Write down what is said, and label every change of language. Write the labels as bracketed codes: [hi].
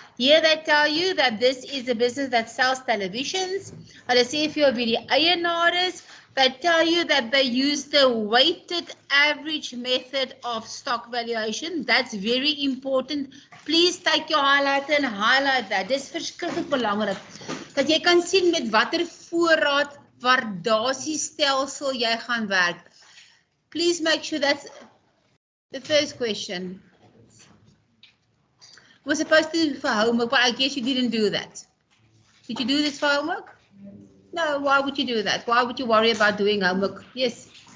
[en] Here they tell you that this is a business that sells televisions. [af] Hulle sê [en] if you're [af] die eienaar is, [en] they tell you that they use the weighted average method of stock valuation. That's very important. Please take your highlighter and highlight that. [af] Dis verskriklik belangrik. Dat jy kan sien met watter voorraad waardasiestelsel jy gaan werk. [en] Please make sure that's the first question. We're supposed to do for homework, but I guess you didn't do that. Did you do this for homework? No, why would you do that? Why would you worry about doing homework? Yes.